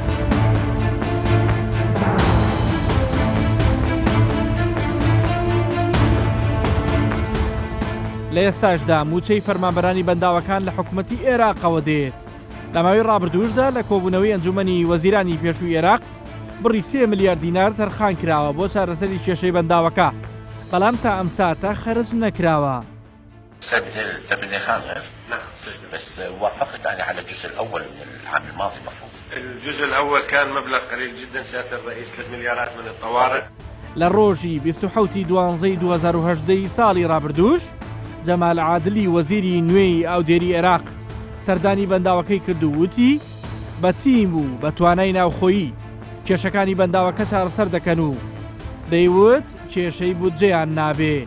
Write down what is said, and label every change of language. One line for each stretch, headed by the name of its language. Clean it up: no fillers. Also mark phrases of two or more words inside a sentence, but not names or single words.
Central Kurdish: لە ئێستاشدا موچەی فەرمانبەرانی بەنداوەکان لە حکوومەتی عێراقەوە دێت لە ماوەی ڕابردووشدا لە کۆبوونەوەی ئەنجومەنی وەزیرانی پێشووی عێراق بڕی 3 ملیار دینار تەرخان کراوە بۆ چارەسەری کێشەی بەنداوەکە بەڵام تا ئەم ساتە خەرج نەکراوە.
Arabic: بس وافقت أنا على الجزء الأول من العام الماضي مفروض. الجزء الأول كان مبلغ قليل جدا سيادة الرئيس 3 مليارات من الطوارئ.
Central Kurdish: لە ڕۆژی 27 دوانزەی 2010 ساڵی ڕابردووش جەمال عادلی وەزیری نوێی ئاودێری عێراق سەردانی بەنداوەکەی کرد و وتی بە تیم و بە توانای ناوخۆیی کێشەکانی بەنداوەکە چارەسەر دەکەن و دەیوت کێشەی بودجەیان نابێ.